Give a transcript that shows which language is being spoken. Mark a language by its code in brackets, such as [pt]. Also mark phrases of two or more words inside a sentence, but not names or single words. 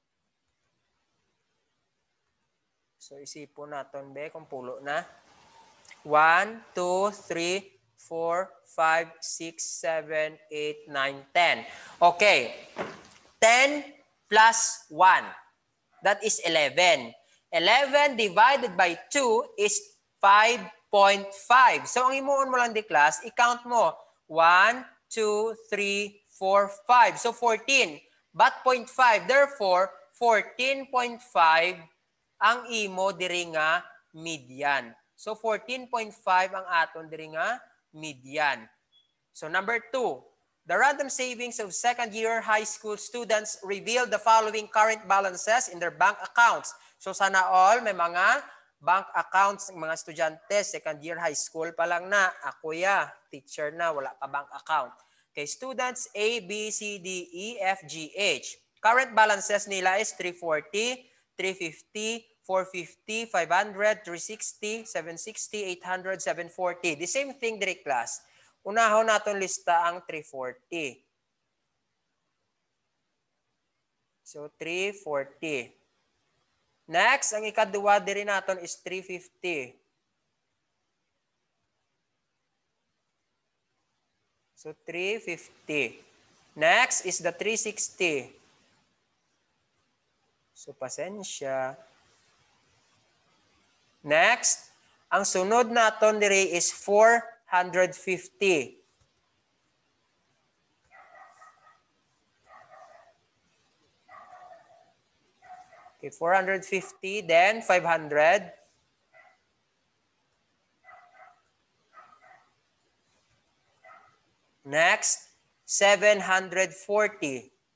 [hil] So isipon naton be kung pulo na. [en] 1, 2, 3, 4, 5, 6, 7, 8, 9, 10. Okay. 10 plus 1. That is 11. 11 divided by 2 is 5.5. So, [hil] ang imuon mo lang di class, i-count mo. 1, 2, 3, 4, 5. [en] So, 14. But 0.5. [hil] Therefore, 14.5 ang imo diri nga median. So, 14.5 ang aton diri nga median. [en] So, number 2. The random savings of second-year high school students reveal the following current balances in their bank accounts. [hil] So sana all, may mga [en] bank accounts [hil] ng mga estudyante, [en] second-year high school [hil] pa lang na. Ako teacher na, wala pa [en] bank account. Okay, students A, B, C, D, E, F, G, H. Current balances nila is 340, 350, 450, 500, 360, 760, 800, 740. The same thing [hil] diri class. Unahon naton lista ang 340. [en] So 340. [hil] Next, ang ikaduwa diri naton is 350. [en] So 350. Next is the 360. So pasensya. [hil] Next, ang sunod naton diri is 450. [en] Okay, 450, then 500. Next, 740.